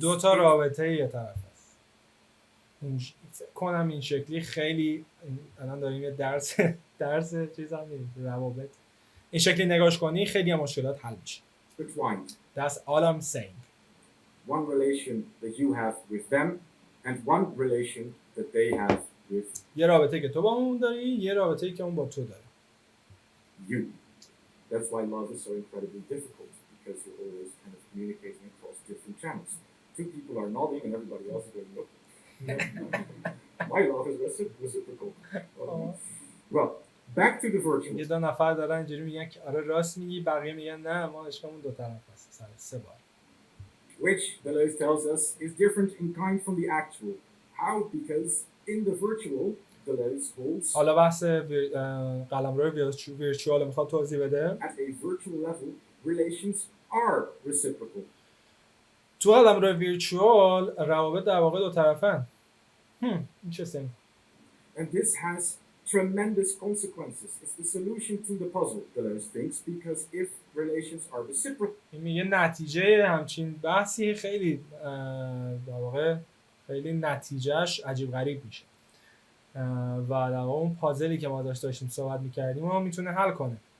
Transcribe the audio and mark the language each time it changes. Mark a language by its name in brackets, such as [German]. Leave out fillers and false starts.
[Persian] دو تا رابطه یه طرف است. فکر کنم این شکلی خیلی الان داریم یه درس چیز هم می‌ریم روابط. این شکلی نگاش کنی خیلی هم مشکلات حل میشه. [English] That's all I'm saying. One relation that you have with them and one relation that they have with [Persian] یه رابطه که تو با اون داری، یه رابطه‌ای که اون با تو داره. [English] You. That's why love is so incredibly difficult, because you're always kind of communicating across different channels. Two people are nodding and everybody else is going, nope. My love is reciprocal. Well, back to the virtual. [Persian] یه دو نفر دارن اینجوری میگن که آره راست میگی، بقیه میگن نه ما عشقمون دو طرف است. سه بار. [English] Which, Deleuze tells us, is different in kind from the actual. How? Because in the virtual, Deleuze holds... [Persian] حالا بحث قلمرو ویرچوال میخواد توضیح بده. [English] At a virtual level, relations are reciprocal. [Persian] تو قلمرو ویرچوال روابط در واقع دو طرفن. [English] Interesting. And this has tremendous consequences. It's the solution to the puzzle, Deleuze thinks, because if relations are reciprocal... [Persian] این میگه نتیجه همچین بحثی خیلی در واقع خیلی نتیجهش عجیب غریب میشه. و در واقع اون پازلی که ما داشتیم صحبت میکردیم ما میتونه حل کنه.